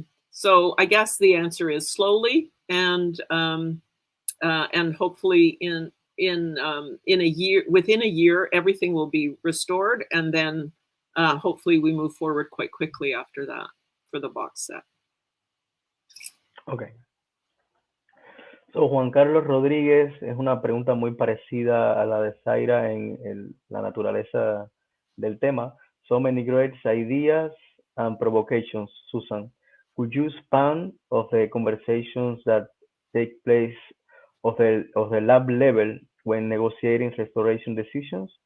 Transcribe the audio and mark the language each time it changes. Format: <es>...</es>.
<en>So I guess the answer is slowly, and hopefully within a year, everything will be restored, and then hopefully we move forward quite quickly after that for the box set. Okay.</en> <es>So, Juan Carlos Rodríguez, es una pregunta muy parecida a la de Zaira en la naturaleza del tema.</es> <en>So many great ideas and provocations, Susan. Could you expand of the conversations that take place of the lab level when negotiating restoration decisions?</en>